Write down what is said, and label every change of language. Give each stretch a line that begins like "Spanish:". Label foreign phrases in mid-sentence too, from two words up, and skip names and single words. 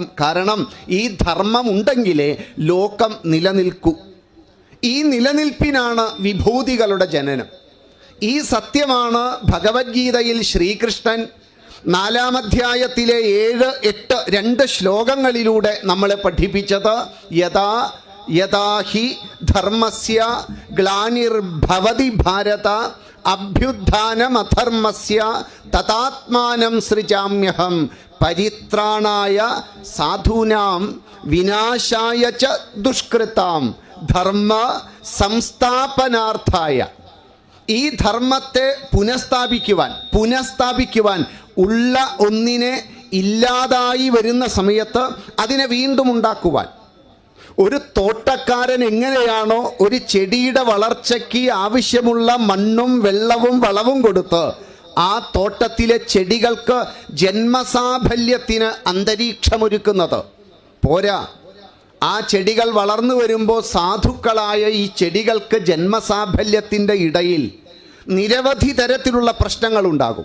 Malayalam: കാരണം ഈ ധർമ്മം ഉണ്ടെങ്കിലേ ലോകം നിലനിൽക്കൂ. ഈ നിലനിൽപ്പിനാണ് വിഭൂതികളുടെ ജനനം. ഈ സത്യമാണ് ഭഗവത്ഗീതയിൽ ശ്രീകൃഷ്ണൻ 4-ാം അധ്യായത്തിലെ 7, 8, 2 ശ്ലോകങ്ങളിലൂടെ നമ്മളെ പഠിപ്പിച്ചത്.
Sanskrit: യഥാ യഥാ ഹി ധർമ്മസ്യ ഗ്ലാനിർഭവതി ഭാരത അഭ്യുത്ഥാനമധർമ്മസ്യ തഥാത്മാനം സൃജാമ്യഹം പരിത്രാണായ സാധൂനാം വിനാശായ ച ദുഷ്കൃതാം ധർമ്മ സംസ്ഥാപനാർത്ഥായ.
Malayalam: ഈ ധർമ്മത്തെ പുനഃസ്ഥാപിക്കുവാൻ ഉള്ള ഒന്നിനെ ഇല്ലാതായി വരുന്ന സമയത്ത് അതിനെ വീണ്ടും ഉണ്ടാക്കുവാൻ ഒരു തോട്ടക്കാരൻ എങ്ങനെയാണോ ഒരു ചെടിയുടെ വളർച്ചയ്ക്ക് ആവശ്യമുള്ള മണ്ണും വെള്ളവും വളവും കൊടുത്ത് ആ തോട്ടത്തിലെ ചെടികൾക്ക് ജന്മസാഫല്യത്തിന് അന്തരീക്ഷമൊരുക്കുന്നത് പോരാ, ആ ചെടികൾ വളർന്നു വരുമ്പോൾ സാധുക്കളായ ഈ ചെടികൾക്ക് ജന്മസാഫല്യത്തിൻ്റെ ഇടയിൽ നിരവധി തരത്തിലുള്ള പ്രശ്നങ്ങളുണ്ടാകും.